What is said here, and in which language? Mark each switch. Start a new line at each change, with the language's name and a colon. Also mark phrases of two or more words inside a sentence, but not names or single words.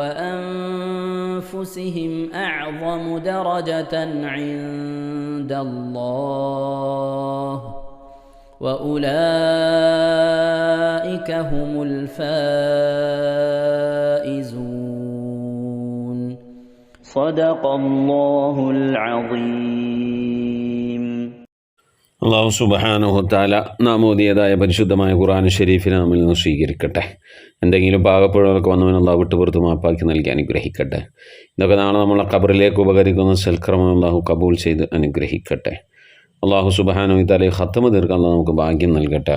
Arabic: وأنفسهم أعظم درجة عند الله وأولئك هم الفائزون صدق الله العظيم. الله سبحانه وتعالى
Malayalam: നാം ഓതിയതായ പരിശുദ്ധമായ ഖുർആൻ ഷരീഫിനെ നമ്മിൽ നിന്ന് സ്വീകരിക്കട്ടെ. എന്തെങ്കിലും പാകപ്പിഴകളൊക്കെ വന്നവൻ അള്ളാഹു വിട്ടുപുറത്ത് മാപ്പാക്കി നൽകി അനുഗ്രഹിക്കട്ടെ. ഇതൊക്കെ നാളെ നമ്മളെ ഖബറിലേക്ക് ഉപകരിക്കുന്ന സൽക്രമം അള്ളാഹു കബൂൽ ചെയ്ത് അനുഗ്രഹിക്കട്ടെ.
Arabic: الله سبحانه وتعالى
Malayalam: ഖത്മ തീർക്കാൻ നമുക്ക് ഭാഗ്യം നൽകട്ടെ.